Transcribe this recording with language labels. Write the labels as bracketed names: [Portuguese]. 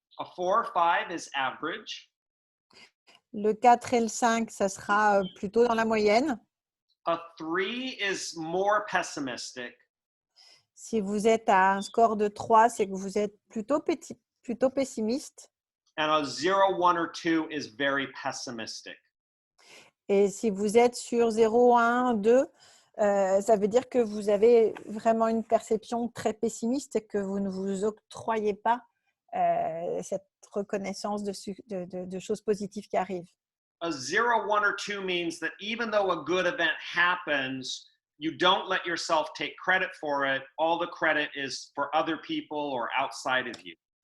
[English] A 4 or 5 is average. [French] Le 4 et le 5, ça sera plutôt dans la moyenne. [English] A 3 is more pessimistic. [French] Si vous êtes à un score de 3, c'est que vous êtes plutôt pessimiste. [English] And a 0, 1, or 2 is very pessimistic. [French] Et si vous êtes sur 0, 1, 2, ça veut dire que vous avez vraiment une perception très pessimiste et que vous ne vous octroyez pas cette reconnaissance de choses positives qui arrivent. [English] A 0, 1, or 2 means that even though a good event happens, you don't let yourself take credit for it. All the credit is for other people or outside of you.